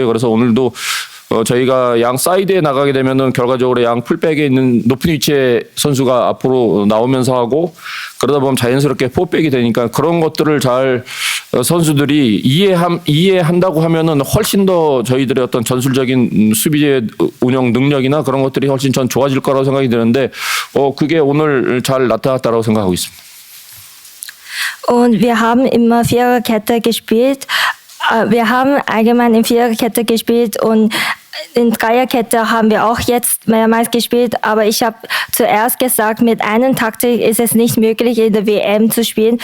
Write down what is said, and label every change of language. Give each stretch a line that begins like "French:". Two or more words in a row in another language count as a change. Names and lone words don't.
Korean: 그래서 오늘도 저희가 양 사이드에 나가게 되면은 결과적으로 양 풀백에 있는 높은 위치의 선수가 앞으로 나오면서 하고 그러다 보면 자연스럽게 포백이 되니까 그런 것들을 잘 선수들이 이해한다고 하면은 훨씬 더 저희들의 어떤 전술적인 수비의 운영 능력이나 그런 것들이 훨씬 전 좋아질 거라고 생각이 드는데 그게 오늘 잘 나타났다고 생각하고 있습니다.
German: Und wir haben immer Viererkette gespielt. Wir haben allgemein in Viererkette gespielt und in Dreierkette haben wir auch jetzt mehrmals gespielt, aber ich habe zuerst gesagt, mit einer Taktik ist es nicht möglich, in der WM zu spielen.